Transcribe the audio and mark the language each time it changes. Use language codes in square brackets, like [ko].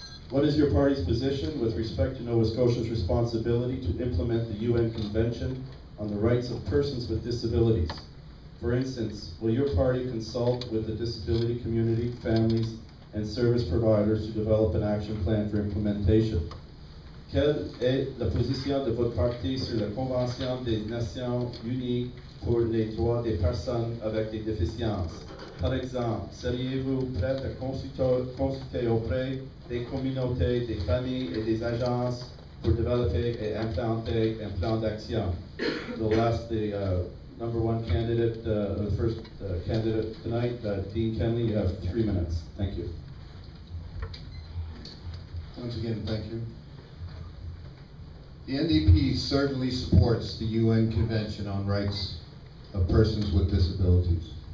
[en] What is your party's position with respect to Nova Scotia's responsibility to implement the UN Convention on the Rights of Persons with Disabilities? For instance, will your party consult with the disability community, families, and service providers to develop an action plan for implementation? [fr] Quelle est la position de votre parti sur la Convention des Nations Unies pour les droits des personnes avec des déficiences? Par exemple, seriez-vous prêt à consulter auprès des communautés, des familles et des agences pour développer et implanter un plan d'action? [en] We'll ask the number one candidate, the first candidate tonight, Dean Kenley. You have 3 minutes. Thank you. Once again, thank you. The NDP certainly supports the UN Convention on Rights of Persons with Disabilities.